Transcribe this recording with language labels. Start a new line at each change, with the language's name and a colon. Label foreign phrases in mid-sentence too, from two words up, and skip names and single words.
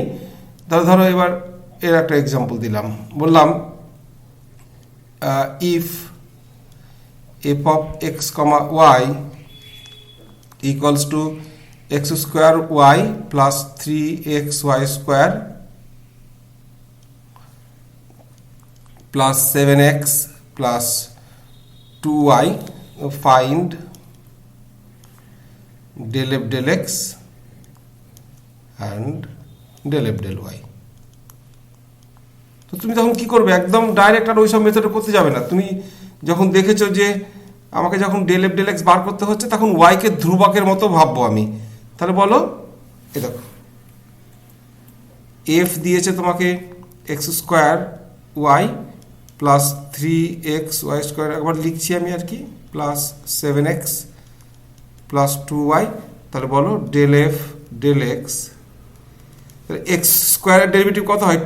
Bangla: ধরো এবার এর একটা এক্সাম্পল দিলাম, বললাম
English: if f of x comma y equals to x square y plus 3xy square plus 7x plus 2y, find del f del x and del f del y।
Bangla: তো তুমি তখন কি করবে? একদম ডাইরেক্ট আর ওইসব মেথডে করতে যাবে না। তুমি যখন দেখেছো যে আমাকে যখন
English: del f del x
Bangla: বার করতে হচ্ছে, তখন ওয়াইকে ধ্রুবকের মতো ভাববো আমি। তাহলে বলো এ দেখো এফ দিয়েছে তোমাকে
English: x square y plus 3xy square,
Bangla: একবার লিখছি আমি আর কি,
English: plus 7x plus 2y,
Bangla: তাহলে বলো
English: del f del x, x squareের derivative
Bangla: কত হয়?